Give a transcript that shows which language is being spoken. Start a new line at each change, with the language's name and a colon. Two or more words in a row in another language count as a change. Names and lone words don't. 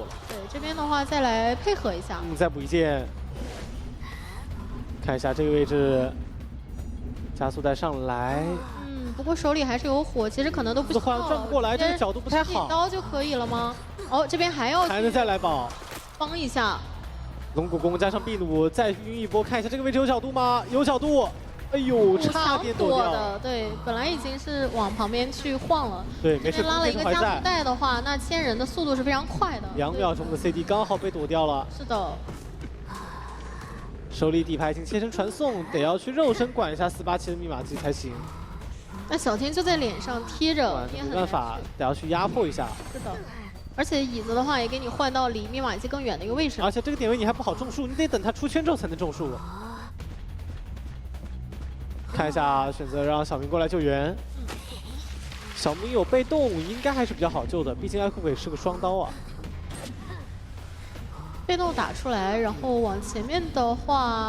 Chinese: 對，這邊的話再來配合一下。再補一件，看一下這個位置，加速帶上來。不過手裡還是有火，其實可能都不需要。轉不過來，這個角度不太好。一刀就可以了嗎？哦，這邊還能再來保，幫一下。龍骨功加上秘弩，再暈一波，看一下這個位置有角度嗎？有角度，哎呦，差點躲掉的。对，本來已經是往旁邊去晃了。對，沒事。拉了一個加速帶的話，那牽人的速度是非常快的。2秒鐘的 CD 剛好被躲掉了。是的。手裡底牌已經切成傳送，得要去肉身管一下487的密碼機才行。那小天就在臉上貼着，沒辦法，得要去壓迫一下。是的。而且椅子的話也給你換到離密碼機更遠的一個位置。而且這個點位你還不好種樹，你得等他出圈之後才能種樹。看一下，選擇讓小明過來救援。小明有被動，應該還是比較好救的，畢竟愛酷鬼是個雙刀啊。被動打出來，然後往前面的話。